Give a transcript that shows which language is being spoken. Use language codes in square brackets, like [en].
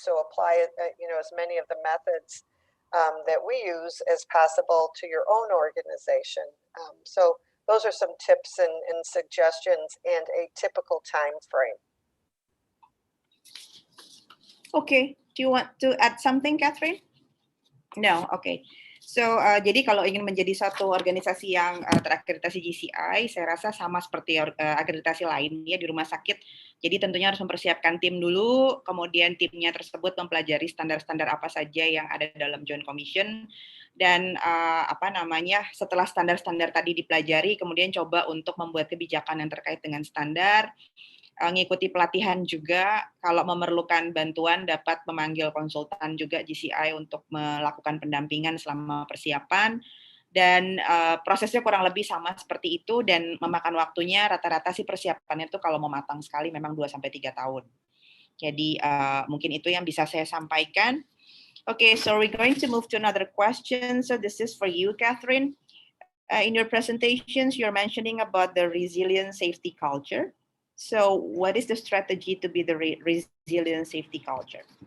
[en] So apply it, you know, as many of the methods that we use as possible to your own organization. So those are some tips and suggestions and a typical time frame. Okay, do you want to add something, Catherine? No, okay. [id] So, jadi kalau ingin menjadi satu organisasi yang terakreditasi GCI, saya rasa sama seperti akreditasi lainnya di rumah sakit. Jadi tentunya harus mempersiapkan tim dulu, kemudian timnya tersebut mempelajari standar-standar apa saja yang ada dalam Joint Commission, dan setelah standar-standar tadi dipelajari, kemudian coba untuk membuat kebijakan yang terkait dengan standar, ngikuti pelatihan juga, kalau memerlukan bantuan dapat memanggil konsultan juga GCI untuk melakukan pendampingan selama persiapan, dan prosesnya kurang lebih sama seperti itu, dan memakan waktunya rata-rata sih persiapannya itu kalau mau matang sekali memang 2-3 tahun. Jadi mungkin itu yang bisa saya sampaikan. [en] Okay, so we're going to move to another question. So this is for you, Catherine. In your presentations, you're mentioning about the resilient safety culture. So what is the strategy to be the resilient safety culture?